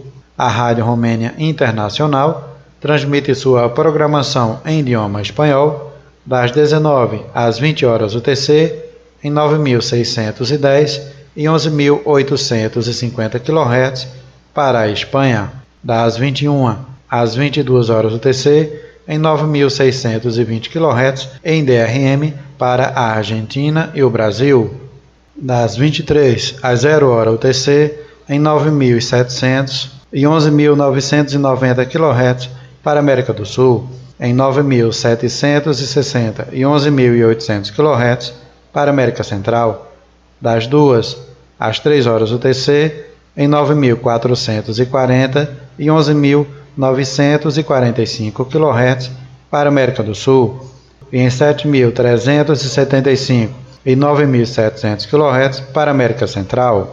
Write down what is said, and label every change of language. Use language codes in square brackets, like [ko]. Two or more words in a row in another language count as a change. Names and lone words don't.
[pt] A Rádio Romênia Internacional transmite sua programação em idioma espanhol das 19 às 20 horas UTC em 9.610 e 11.850 kHz para a Espanha, das 21 às 22 horas UTC em 9.620 kHz em DRM para a Argentina e o Brasil, das 23 às 0 hora UTC em 9.700 e 11.990 kHz para a América do Sul, em 9.760 e 11.800 kHz para a América Central, das 2 às 3 horas UTC em 9.440 e 11.945 kHz para a América do Sul, e em 7.375 e 9.700 kHz para a América Central.